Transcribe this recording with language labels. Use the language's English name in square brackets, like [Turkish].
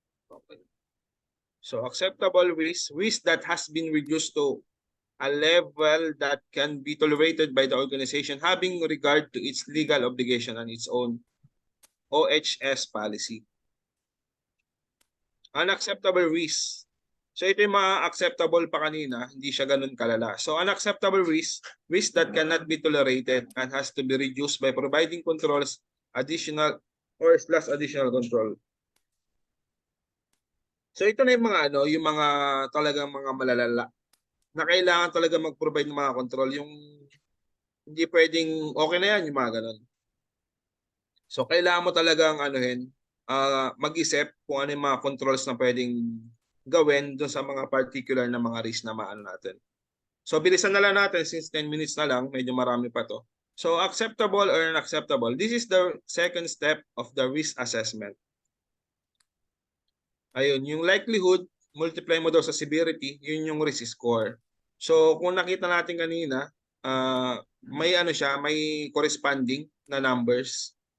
[English] Okay. So acceptable risk that has been reduced to a level that can be tolerated by the organization having regard to its legal obligation and its own OHS policy. Unacceptable risk. [Filipino] So ito yung mga acceptable pa kanina, hindi siya ganun kalala. [English] So unacceptable risk that cannot be tolerated and has to be reduced by providing controls additional additional control. [Filipino] So ito na yung mga yung mga talagang mga malalala na kailangan talaga mag-provide ng mga control, yung hindi pwedeng okay na yan yung mga ganun. So kailangan mo talagang mag-isip kung ano yung mga controls na pwedeng gawin doon sa mga particular na mga risk na maano natin. So bilisan na lang natin since 10 minutes na lang, medyo marami pa to. [English] So acceptable or unacceptable, this is the second step of the risk assessment. [Filipino] Ayun, yung likelihood, multiply mo daw sa severity, yun yung risk score. So kung nakita natin kanina, may may corresponding na numbers.